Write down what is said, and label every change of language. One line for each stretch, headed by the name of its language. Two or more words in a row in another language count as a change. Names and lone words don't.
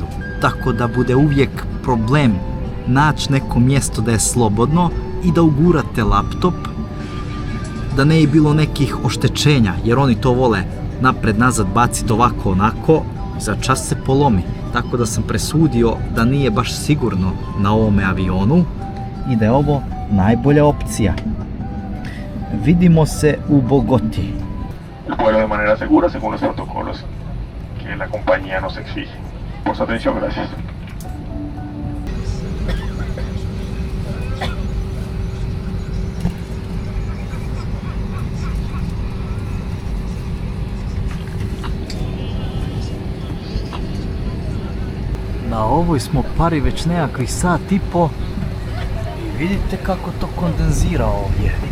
Bosnian: Tako da bude uvijek problem naći neko mjesto da je slobodno i da ugurate laptop, da ne je bilo nekih oštećenja, jer oni to vole napred nazad baciti ovako onako, za čas se polomi. Tako da sam presudio da nije baš sigurno na ovome avionu i da je ovo najbolja opcija. Vidimo se u Bogoti.
Spanish: El vuelo de manera segura según los protocolos que la compañía nos exige. Por su atención, gracias.
Bosnian: Na ovoj smo pari već nekakvih sat i po i vidite kako to kondenzira ovdje.